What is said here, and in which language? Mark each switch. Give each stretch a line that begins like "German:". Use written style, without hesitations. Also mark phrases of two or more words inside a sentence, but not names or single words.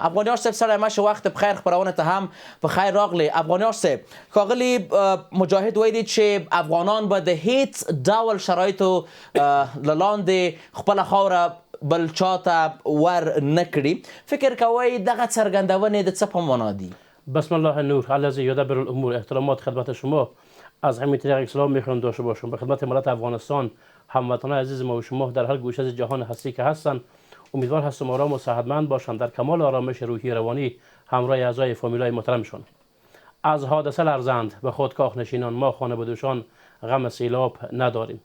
Pashto: افغانیار صاحب ستړی مه شئ، وخت په خیر. خپرونه ته هم په خیر راغلی. افغانیار صاحب، ښاغلي مجاهد ویلي چې افغانان به د هیڅ ډول شرایطو له لاندې خپله خاوره بل چاته ور نکړي. فکر کوئ دغه څرګندونې د څه په معنا دي؟
Arabic: بسم الله النور الذی یدبر الامور.
Persian: احترامات خدمت شما. از همین طریق سلام میخوام داشته باشم به خدمت ملت افغانستان، هموطنان عزیز ما و شما در هر گوشه از جهان هستی که هستند. امیدوار هستم آرام و صحتمند باشند، در کمال آرامش روحی روانی همراه اعضای فامیلای محترمشان. از حادثه لرزند به خودکاه نشینان، ما خانواده‌شان غم سیلاب نداریم.